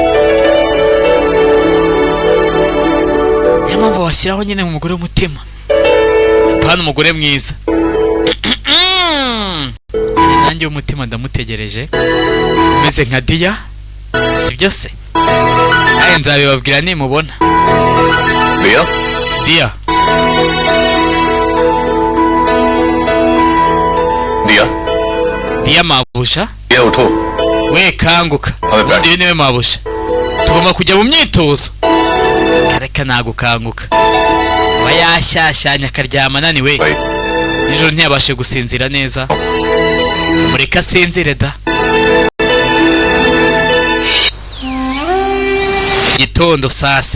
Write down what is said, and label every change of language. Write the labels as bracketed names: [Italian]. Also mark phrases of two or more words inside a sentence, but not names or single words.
[Kinyarwanda] Mpamvu washyiraho nyine mu mugore w'umutima. Hano umugore mwiza. Nanjye w'umutima ndamutegereje. Meze nka Dia. Sibyo se? Aye nzabibabwira nimubona. Dia? Dia. Dia? Dia mabusha? Dia उठो. We kanguka. Ndi niwe mabusha. Tugomba kujya mu myitozo. Kareka nagukanguka. Bayashyashyanya akaryama naniwe. Nijoro ntiyabashe gusinzira neza. Mureka asinzire da. Gitondo sasa.